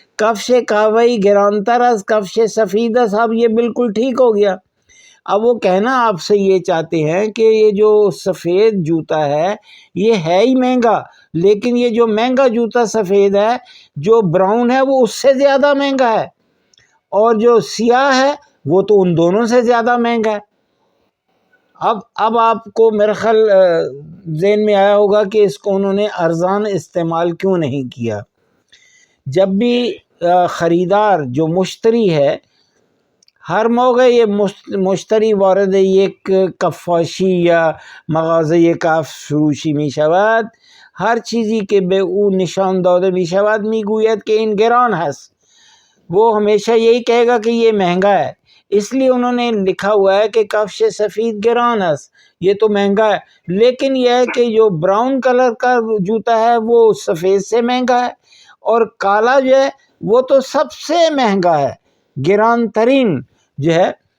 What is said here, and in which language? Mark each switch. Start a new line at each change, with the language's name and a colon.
Persian: کفش قهوه‌ای گرانتر از کفش سفید است،
Urdu: اب یہ بالکل ٹھیک ہو گیا. اب وہ کہنا آپ سے یہ چاہتے ہیں کہ یہ جو سفید جوتا ہے یہ ہے ہی مہنگا، لیکن یہ جو مہنگا جوتا سفید ہے جو براؤن ہے وہ اس سے زیادہ مہنگا ہے، اور جو سیاہ ہے وہ تو ان دونوں سے زیادہ مہنگا ہے. اب آپ کو میرا خیال ذہن میں آیا ہوگا کہ اس کو انہوں نے ارزان استعمال کیوں نہیں کیا. جب بھی خریدار جو مشتری ہے ہر موقع یہ
Persian: مشتری وارد یک کفاشی یا مغازه کفش فروشی می شود، هر چیزی که به او نشان داده می شود می گوید که این گران هست.
Urdu: وہ ہمیشہ یہی کہے گا کہ یہ مہنگا ہے، اس لیے انہوں نے لکھا ہوا ہے کہ
Persian: کفش سفید گران است،
Urdu: یہ تو مہنگا ہے. لیکن یہ ہے کہ جو براؤن کلر کا جوتا ہے وہ سفید سے مہنگا ہے، اور کالا جو ہے وہ تو سب سے مہنگا ہے، گران ترین جو ہے.